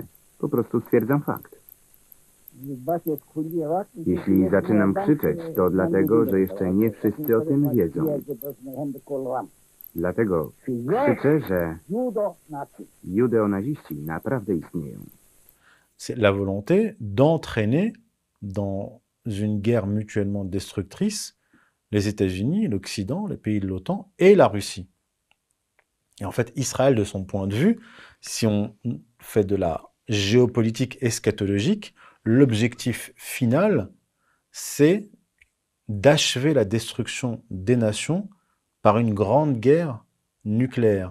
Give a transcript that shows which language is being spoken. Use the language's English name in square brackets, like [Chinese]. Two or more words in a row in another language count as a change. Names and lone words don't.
[Polish] Po prostu stwierdzam fakt. Jeśli zaczynam krzyczeć, to dlatego, że jeszcze nie wszyscy o tym wiedzą. Dlatego krzyczę, że judeonaziści naprawdę istnieją. [French] C'est la volonté d'entraîner dans une guerre mutuellement destructrice les États-Unis, l'Occident, les pays de l'OTAN et la Russie. Et en fait, Israël, de son point de vue, si on fait de la géopolitique eschatologique, l'objectif final, c'est d'achever la destruction des nations par une grande guerre nucléaire.